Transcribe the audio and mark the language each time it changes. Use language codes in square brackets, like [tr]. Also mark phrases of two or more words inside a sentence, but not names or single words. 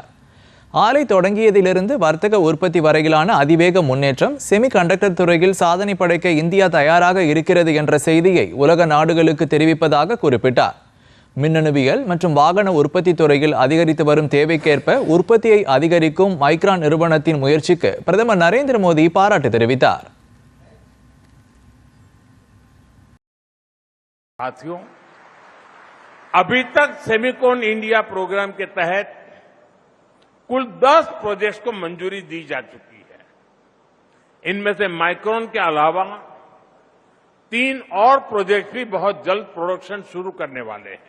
[ta] ஆலை தொடங்கியதிலிருந்து வர்த்தக உற்பத்தி வரையிலான அதிவேக முன்னேற்றம், செமிகண்டக்டர் துறையில் சாதனை படைக்க இந்தியா தயாராக இருக்கிறது என்ற செய்தியை உலக நாடுகளுக்கு தெரிவிப்பதாக குறிப்பிட்டார். மின்னணுவியல் மற்றும் வாகன உற்பத்தி துறையில் அதிகரித்து வரும் தேவைக்கேற்ப உற்பத்தியை அதிகரிக்கும் மைக்ரான் நிறுவனத்தின் முயற்சிக்கு பிரதமர் நரேந்திர மோடி பாராட்டு தெரிவித்தார். [hi] साथियों, अभी तक सेमिकॉन इंडिया प्रोग्राम के तहत कुल 10 प्रोजेक्ट्स को मंजूरी दी जा चुकी है. इनमें से माइक्रोन के अलावा 3 और प्रोजेक्ट भी बहुत जल्द प्रोडक्शन शुरू करने वाले हैं.